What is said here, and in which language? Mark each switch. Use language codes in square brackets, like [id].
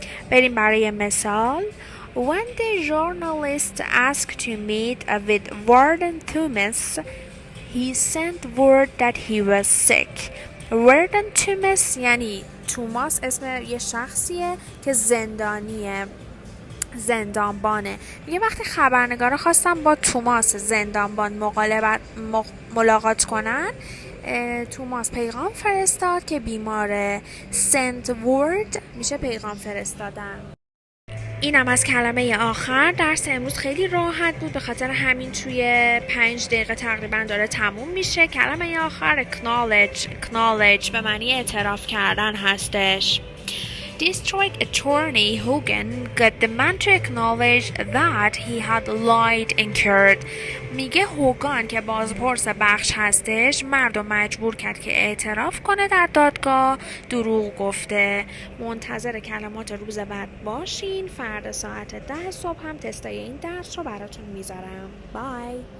[fa] بریم برای مثال: [en] When the journalist asked to meet with Warden Thomas, he sent word that he was sick. [fa] Warden Thomas یعنی توماس اسم یه شخصیه که زندانیه، زندانبانه. میگه وقتی خبرنگارا خواستم با توماس زندانبان ملاقات کنن، توماس پیغام فرستاد که بیماره. send word میشه پیغام فرستادن. اینم از کلمه آخر. درس امروز خیلی راحت بود، به خاطر همین توی 5 دقیقه تقریبا داره تموم میشه. کلمه آخر acknowledge به معنی اعتراف کردن هستش. [en] District Attorney Hogan got the man to acknowledge that he had lied in court. [fa] میگه هوگان که بازپرس بخش هستش مردم مجبور کرد که اعتراف کنه در دادگاه دروغ گفته. منتظر کلمات روز بعد باشین. فردا ساعت 10 صبح هم تستای این درس رو براتون میذارم. بای.